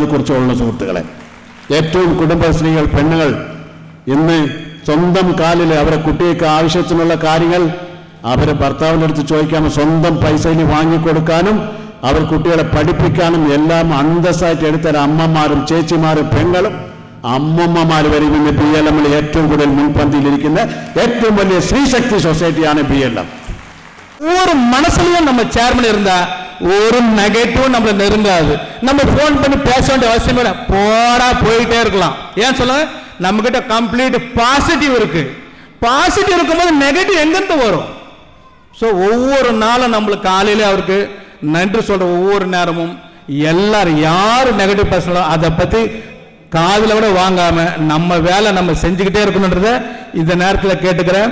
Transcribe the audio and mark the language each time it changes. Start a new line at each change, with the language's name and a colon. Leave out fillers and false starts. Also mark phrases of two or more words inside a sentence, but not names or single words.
Malayalam: കുറിച്ചുള്ള സുഹൃത്തുക്കളെ, ഏറ്റവും കുടുംബശ്രീകൾ പെണ്ണുങ്ങൾ ഇന്ന് സ്വന്തം കാലിൽ അവരെ കുട്ടികൾക്ക് ആവശ്യത്തിനുള്ള കാര്യങ്ങൾ അവരെ ഭർത്താവിൻ്റെ അടുത്ത് ചോദിക്കാനും സ്വന്തം പൈസയിൽ വാങ്ങിക്കൊടുക്കാനും അവർ കുട്ടികളെ പഠിപ്പിക്കാനും എല്ലാം അന്തസ്സായിട്ട് എടുത്തരാൻ അമ്മമാരും ചേച്ചിമാരും പെങ്ങളും അമ്മമ്മമാർ വരും. ഇന്ന് BLM ഏറ്റവും കൂടുതൽ മുൻപന്തിയിലിരിക്കുന്ന ഏറ്റവും വലിയ സ്ത്രീശക്തി സൊസൈറ്റിയാണ് BLM.
Tamil: ஒரு மனசுலயும் நம்ம சேர்மன் இருந்தா ஒரு நெகட்டிவும் நம்மள நெருங்காது. நம்ம போன் பண்ணி பேச வேண்டிய அவசியம் இல்லை, போடா போயிட்டே இருக்கலாம். ஏன் சொல்லுங்க, நம்ம கிட்ட
English: complete positive
Tamil: இருக்கு. பாசிட்டிவ் இருக்கும்போது நெகட்டிவ் எங்கிருந்து வரும்? ஸோ ஒவ்வொரு நாளும் நம்மளுக்கு காலையில அவருக்கு நன்றி சொல்ற ஒவ்வொரு நேரமும் எல்லாரும் யாரு நெகட்டிவ் பேசலாம் அதை பத்தி காதில் கூட வாங்காம நம்ம வேலை நம்ம செஞ்சுக்கிட்டே இருக்கணுன்றத இந்த நேரத்தில் கேட்டுக்கிறேன்.